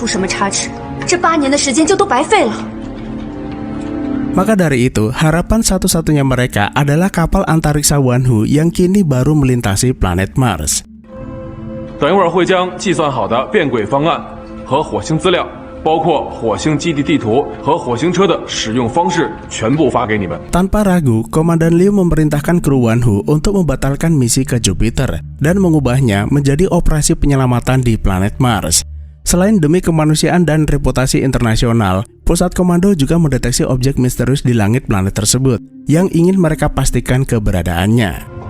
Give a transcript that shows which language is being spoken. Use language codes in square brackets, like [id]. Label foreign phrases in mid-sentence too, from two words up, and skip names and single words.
[id] Maka dari itu, harapan satu-satunya mereka adalah kapal antariksa Wanhu yang kini baru melintasi planet Mars. [zh] 包括火星基地地图和火星车的使用方式全部发给你们。 [id] Tanpa ragu, Komandan Liu memerintahkan kru Wanhu untuk membatalkan misi ke Jupiter dan mengubahnya menjadi operasi penyelamatan di planet Mars. Selain demi kemanusiaan dan reputasi internasional, pusat komando juga mendeteksi objek misterius di langit planet tersebut yang ingin mereka pastikan keberadaannya.